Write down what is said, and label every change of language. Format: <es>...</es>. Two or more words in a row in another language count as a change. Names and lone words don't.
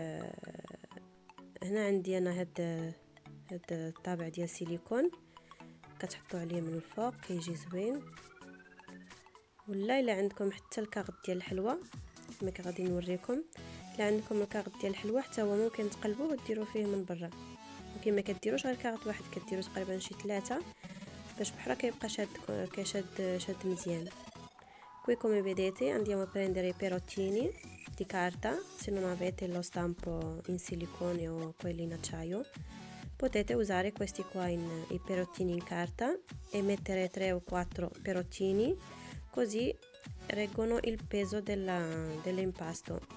<ar>هنا عندي انا هاد الطابع ديال السيليكون كتحطوا عليه من الفوق كيجي زوين، ولا الا عندكم حتى الكاغط ديال الحلوى كما غادي نوريكم. الا عندكم الكاغط ديال الحلوى حتى هو ممكن تقلبوه وديروا فيه من برا. ممكن ما كديروش غير كاغط واحد، كديروا تقريبا شي 3 باش بحال كيبقى شاد مزيان.</ar> <it>Qui come vedete andiamo a prendere i perottini di carta. Se non avete lo stampo in silicone o quelli in acciaio, potete usare questi qua i perottini in carta e mettere 3 o 4 perottini, così reggono il peso dell'impasto.</it>